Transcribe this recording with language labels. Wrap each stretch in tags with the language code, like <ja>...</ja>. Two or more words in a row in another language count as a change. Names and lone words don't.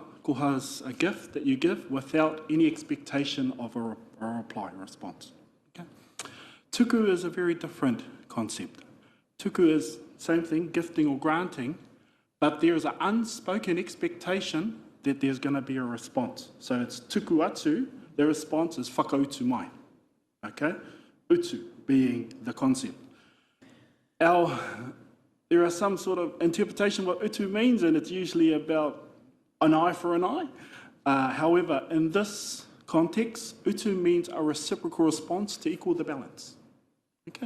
<en>Koha is a gift that you give without any expectation of a reply, a response. Okay? Tuku is a very different concept. Tuku is same thing, gifting or granting, but there is an unspoken expectation that there's going to be a response. So it's</en> <mi>tuku atu,</mi> <en>the response is</en> <mi>whakautu mai.</mi> <en>Okay? Utu being the concept. There are some sort of interpretation of what utu means, and it's usually about an eye for an eye. However, in this context, utu means a reciprocal response to equal the balance. Okay?</en>